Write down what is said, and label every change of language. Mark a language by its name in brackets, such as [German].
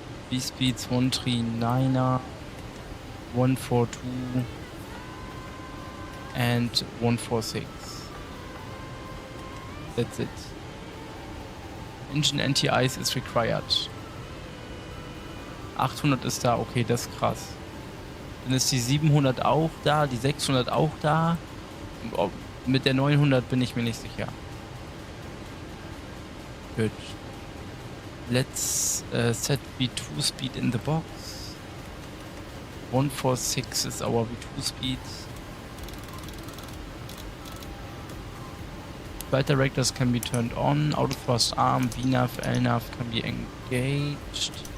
[English] V speeds 139er, 142 and 146. That's it. Engine anti-ice is required. [German] 800 ist da, okay, das ist krass. Dann ist die 700 auch da, die 600 auch da. Mit der 900 bin ich mir nicht sicher. [English] Good. Let's set V2 speed in the box. 146 is our V2 speed. Flight directors can be turned on. Auto thrust arm, VNAV, LNAV can be engaged.